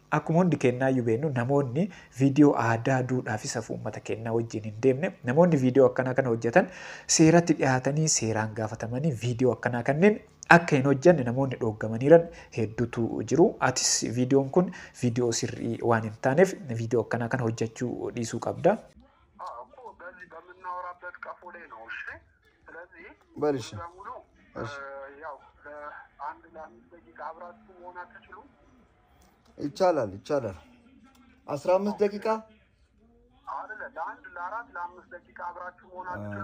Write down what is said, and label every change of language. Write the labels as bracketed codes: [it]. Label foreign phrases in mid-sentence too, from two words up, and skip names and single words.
[om] Akkuma hundi keenyaa yubeenu namoonni viidiyoo aadaa duudhaa fi safuu uummata keenyaa wajjin hin deemne namoonni viidiyoo akkanaa kana hojjetan seeratti dhiyaatanii seeraan gaafatamanii viidiyoo akkanaa kanneen akka hin hojjenne namoonni dhooggamaniiran hedduutu jiru. Atis viidiyoon kun viidiyoo sirrii waan hin taaneef viidiyoo akkanaa kana hojjechuu dhiisuu qabda. [am] በልሽ ይቻላል 15 ደቂቃ አይደለ ለአንድ ለአራት ለአምስት ደቂቃ አብራችሁ መሆን አትችሉ